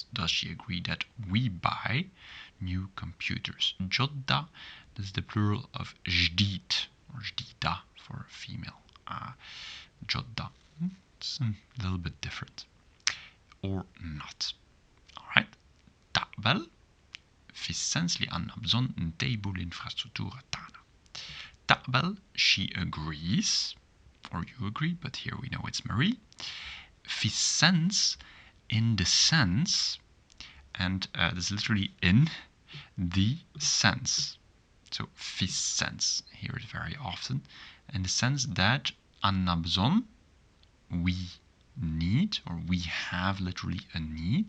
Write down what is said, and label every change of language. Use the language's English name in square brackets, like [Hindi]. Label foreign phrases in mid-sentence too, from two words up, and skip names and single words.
[English] Does she agree that we buy new computers? Ġodda, this is the plural of ġdid, or ġdida for a female. Ġodda, it's a little bit different. Or not. Alright. [Maltese] Taqbel, fis-sens li għandna bżonn ntejbu l-infrastruttura tagħna. Taqbel, [English] she agrees, or you agree, but here we know it's Marie. [Maltese] Fis-sens, [English] in the sense, and this is literally in the sense. So Vicens here is very often in the sense that anabzon, we need, or we have literally a need.